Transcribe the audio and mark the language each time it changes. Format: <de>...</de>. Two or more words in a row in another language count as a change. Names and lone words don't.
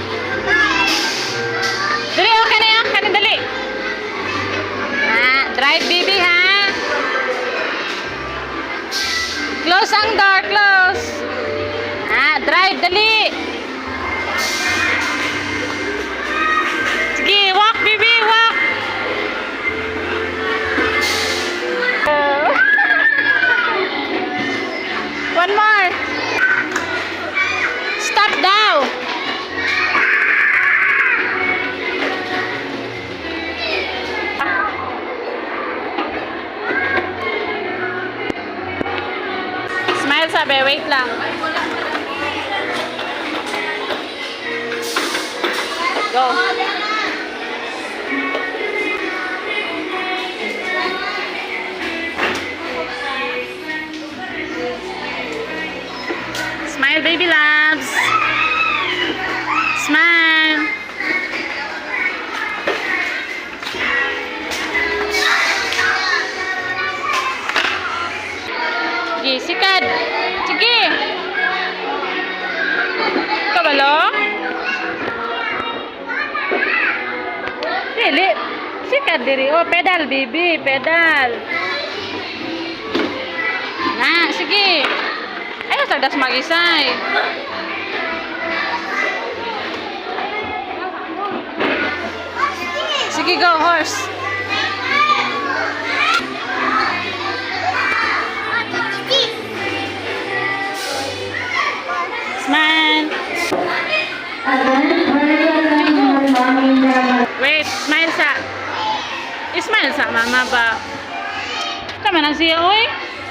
<ceb>Dali, okay na yan. Kani, dali.</ceb> <en>Drive, bibi, ha? Close ang door, close.</en> <ceb>Drive, dali. Sige,</ceb> <en>walk, bibi, walk. One more.</en> <ceb>Stop daw. Smile, sabi, wait lang.</ceb> <en>Go. Smile, baby loves.</en> <ceb>Smile. Sige, sikad. Sige. Kabalo? Dili. Sikad diri.</ceb> <en>Oh, pedal, baby. Pedal.</en> <ceb>Na, sige. Ayaw sagdas mag-isay. Sige,</ceb> <en>go, horse. Smile. Wait, smile sa.</en> <ceb>Smile sa mama ba? Tama na siya, oy.</ceb>